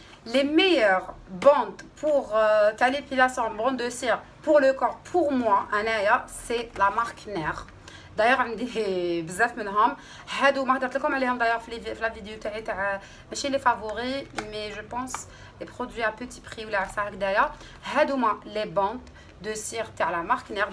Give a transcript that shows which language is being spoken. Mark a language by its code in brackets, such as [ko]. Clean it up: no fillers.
[fr] Les meilleures bandes pour l'épilation, bande de cire pour le corps, pour moi, c'est la marque Nair. D'ailleurs, [ar] عندي بزاف منهم. هادو ما هضرت لكم عليهم [fr] d'ailleurs [ar] في [fr] la vidéo [ar] تاع ماشي [fr] les favoris mais je pense les produits à petit prix [ar] ولا عفسه هكذايا. هادوما [fr] les bandes de cire [ar] تاع [fr] la marque Nair.